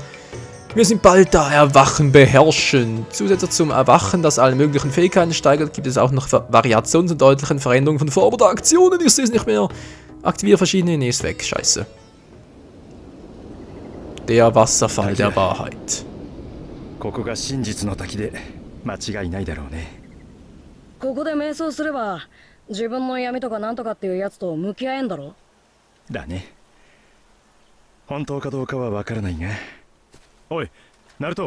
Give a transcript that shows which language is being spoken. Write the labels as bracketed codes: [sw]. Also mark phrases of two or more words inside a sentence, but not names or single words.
[de] Wir sind bald da, Erwachen beherrschen. Zusätzlich zum Erwachen, das alle möglichen Fähigkeiten steigert, gibt es auch noch Variationen und deutlichen Veränderungen von Formen oder Aktionen. Ich sehe es nicht mehr. Aktiviere verschiedene. Nee, ist weg. Scheiße. Der Wasserfall der Wahrheit. [ja] ここが真実の滝で間違いないだろうね。ここで瞑想すれば自分の闇とかなんとかっていうやつと向き合えんだろ。だね。本当かどうかはわからないが。おい、ナルト。